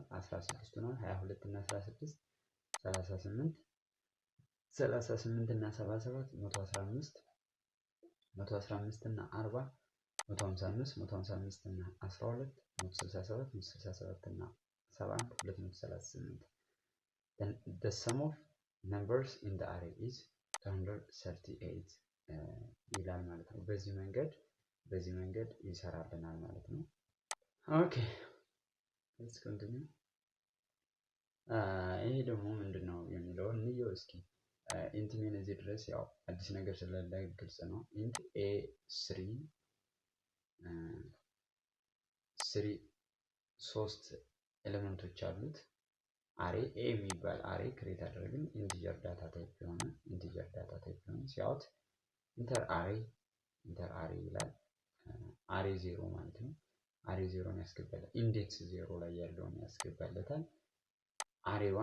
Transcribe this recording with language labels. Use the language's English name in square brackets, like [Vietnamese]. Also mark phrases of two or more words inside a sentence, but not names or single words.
[Amharic] 16 ሆኗል። 22 እና 16 38 38 እና 77 115 115 እና 40 155 155 እና 12 167 167 እና 71 238 [English] the sum of numbers in the array is 238 [Amharic] ይላል ማለት ነው። በዚህ መንገድ ይሰራልናል ማለት ነው። [English] OK let's continue [Amharic] ይሄ ደግሞ ምንድነው የሚለው እንየው እስኪ። [English] int main [Amharic] እዚህ ድረስ ያው አዲስ ነገር ስለሌለ ግልጽ ነው። [English] int a [Amharic] 3 ኤሌመንቶች አሉት አሬ ኤ የሚባል [English] array create [Amharic] አደረግን። [English] integer data type [Amharic] የሆነ [English] cout enter array [Amharic] ይላል። አሬ 0 ማለት ነው። አሬ 0ን ያስገባለታል። ኢንዴክስ 0 ላይ ያለውን ያስገባለታል። አሬ